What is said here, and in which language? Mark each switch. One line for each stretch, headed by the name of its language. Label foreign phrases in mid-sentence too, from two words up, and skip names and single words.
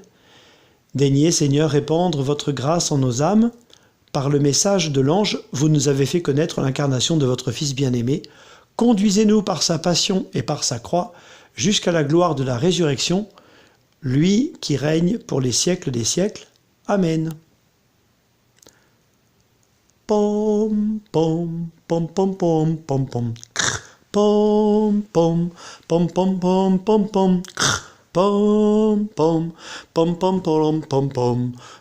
French: Daignez, Seigneur, répandre votre grâce en nos âmes. Par le message de l'ange, vous nous avez fait connaître l'incarnation de votre Fils bien-aimé. Conduisez-nous par sa passion et par sa croix jusqu'à la gloire de la résurrection, lui qui règne pour les siècles des siècles. Amen. Pom, pom, pom, pom, pom, pom, pom. Pom, pom, pom, pom, pom, pom, pom. Pom, pom, pom, pom, pom, pom, pom.